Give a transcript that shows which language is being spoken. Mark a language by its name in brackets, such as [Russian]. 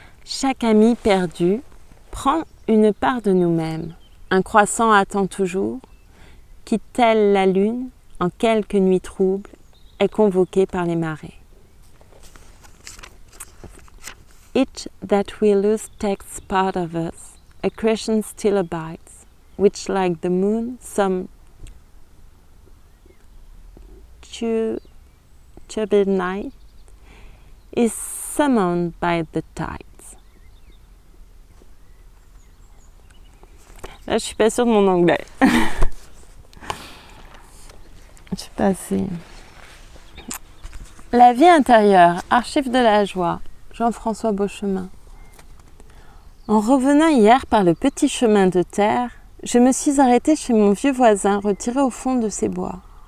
[French] Chaque ami perdu prend une part de nous-mêmes. Un croissant attend toujours, qui, telle la lune, en quelques nuits troubles, est convoqué par les marées. [English] Each that we lose takes part of us, a question still abides, which like the moon, some turbid night, is summoned by the tides. [French] Là, je suis pas sûre de mon anglais. Je suis pas assez. La vie intérieure, archive de la joie, Jean-François Beauchemin. En revenant hier par le petit chemin de terre, je me suis arrêtée chez mon vieux voisin retiré au fond de ses bois.